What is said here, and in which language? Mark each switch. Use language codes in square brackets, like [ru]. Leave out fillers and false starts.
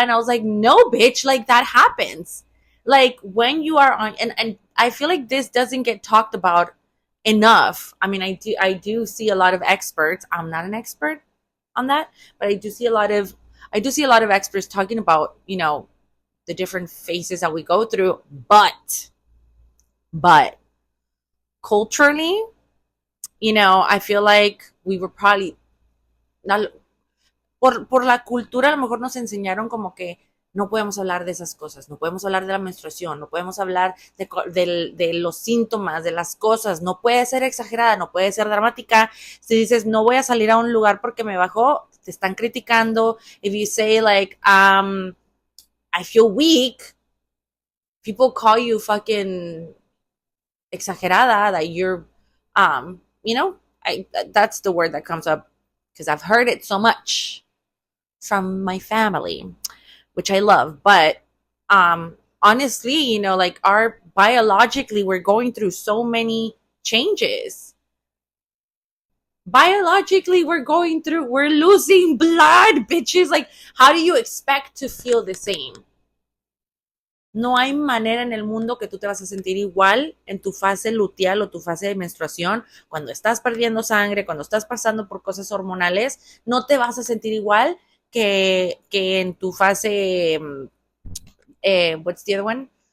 [en] And I was like, no, bitch, like that happens. Like when you are on, and I feel like this doesn't get talked about enough. I mean, I do see a lot of experts. I'm not an expert on that, but I do see a lot of experts talking about, you know, the different phases that we go through. But culturally, you know, I feel like we were probably, [es] por la cultura, a lo mejor nos enseñaron como que no podemos hablar de esas cosas, no podemos hablar de la menstruación, no podemos hablar de los síntomas, de las cosas, no puede ser exagerada, no puede ser dramática. Si dices, no voy a salir a un lugar porque me bajó, te están criticando. [en] If you say like, I feel weak, people call you fucking exagerada, that you're, you know, that's the word that comes up because I've heard it so much from my family, which I love. But honestly, like our biologically, we're going through so many changes. Biologically, we're losing blood, bitches. Like, how do you expect to feel the same? [es] No hay manera en el mundo que tú te vas a sentir igual en tu fase luteal o tu fase de menstruación, cuando estás perdiendo sangre, cuando estás pasando por cosas hormonales, no te vas a sentir igual que en tu fase, [en] what's the other one?